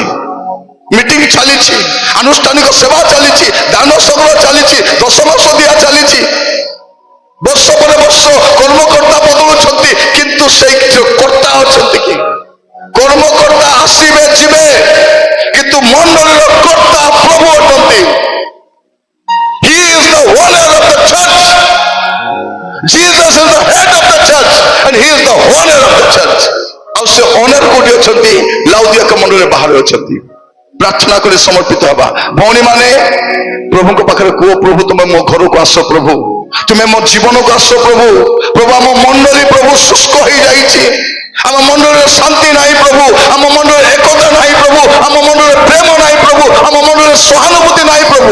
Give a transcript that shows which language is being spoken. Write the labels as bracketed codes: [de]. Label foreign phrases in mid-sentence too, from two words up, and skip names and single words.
[or] ମିଟିଂ ଚାଲିଛି, ଆନୁଷ୍ଠାନିକ ସେବା ଚାଲିଛି, ଦାନ ସଂଗ୍ରହ ଚାଲିଛି, ଦଶମାସ ଦିଆ ଚାଲିଛି, ବର୍ଷ ପରେ ବର୍ଷ କର୍ମକର୍ତ୍ତା ବଦଳୁଛନ୍ତି, କିନ୍ତୁ ସେଇ କର୍ତ୍ତା ଅଛନ୍ତି କି? କର୍ମକର୍ତ୍ତା ଆସିବେ ଯିବେ, କିନ୍ତୁ ମଣ୍ଡଳୀର କର୍ତ୍ତା ପ୍ରଭୁ ଅଟନ୍ତି। [en] He is the owner of the church. Jesus is the head of the church and he is the owner of the church. [or] ଆଉ ସେ ଓନର କୋଉଠି ଅଛନ୍ତି? ଲାଉଦିଆକ ମଣ୍ଡଳୀରେ ବାହାରେ ଅଛନ୍ତି। ପ୍ରାର୍ଥନା କରି ସମର୍ପିତ ହେବା। ଭଉଣୀ ମାନେ ପ୍ରଭୁଙ୍କ ପାଖରେ କୁହ, ପ୍ରଭୁ ତୁମେ ମୋ ଘରକୁ ଆସ, ପ୍ରଭୁ ତୁମେ ମୋ ଜୀବନକୁ ଆସ ପ୍ରଭୁ। ପ୍ରଭୁ ଆମ ମଣ୍ଡଳୀ ପ୍ରଭୁ ଶୁଷ୍କ ହେଇଯାଇଛି, ଆମ ମଣ୍ଡଳୀରେ ଶାନ୍ତି ନାହିଁ ପ୍ରଭୁ, ଆମ ମଣ୍ଡଳୀରେ ଏକତା ନାହିଁ ପ୍ରଭୁ, ଆମ ମଣ୍ଡଳୀରେ ପ୍ରେମ ନାହିଁ ପ୍ରଭୁ, ଆମ ମଣ୍ଡଳୀରେ ସହାନୁଭୂତି ନାହିଁ ପ୍ରଭୁ।